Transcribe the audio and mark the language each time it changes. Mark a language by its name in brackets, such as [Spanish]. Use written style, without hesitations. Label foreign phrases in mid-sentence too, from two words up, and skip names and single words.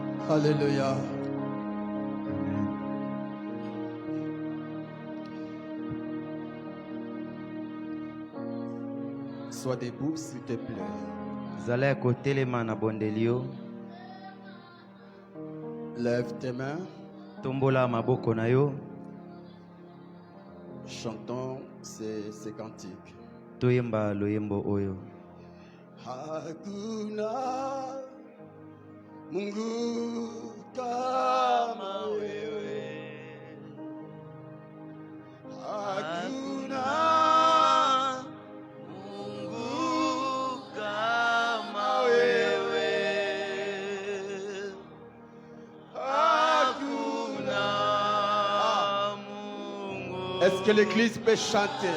[French] Alléluia. Sois debout, s'il te plaît. [Lingala] Zala kotelema na bondelio. [French] Lève tes mains. [Lingala] Tombola maboko na yo. [French] Chantons ces cantiques. [Lingala] Toyemba loyembo oyo. [Swahili] Hakuna Mungu kama wewe. Hakuna Mungu kama wewe. Hakuna Mungu. [French] Est-ce que l'église peut chanter?